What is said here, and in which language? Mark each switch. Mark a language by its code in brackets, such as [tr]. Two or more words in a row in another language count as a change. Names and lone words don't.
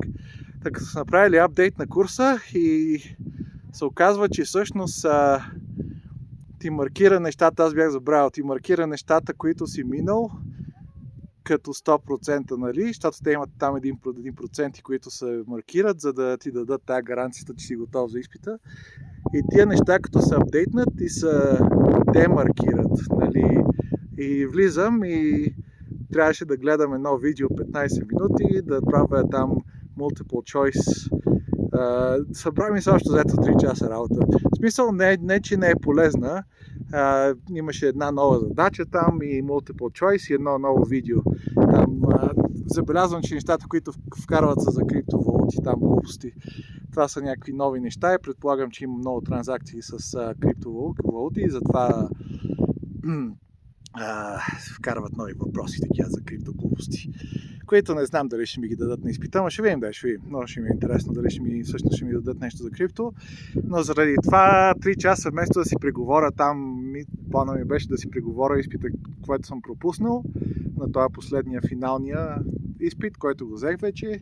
[bg] Така са направили апдейт на курса и се оказва, че всъщност ти маркира нещата, аз бях забравил, ти маркира нещата, които си минал като 100%, нали, защото те имат там 1%, които се маркират, за да ти дадат тази гаранцията, че си готов за изпита. И тия неща, като се апдейтнат и се демаркират, нали, и влизам и трябваше да гледам едно видео 15 минути, да правя там [en] multiple choice. [bg] Събра ми се още заето 3 часа работа. В смисъл не че не е полезна. Имаше една нова задача там и [en] multiple choice [bg] и едно ново видео. Там забелязвам, че нещата, които вкарват са за криптовалути, там глупости. Това са някакви нови неща и предполагам, че има много транзакции с криптовалути и затова вкарват нови въпроси такива за криптоглупости, които не знам дали ще ми ги дадат на изпита, но ще видим, много ще ми е интересно дали всъщност ще ми дадат нещо за крипто, но заради това 3 часа вместо да си преговоря там, плана ми беше да си преговоря изпита, който съм пропуснал, на това последния финалния изпит, който го взех вече.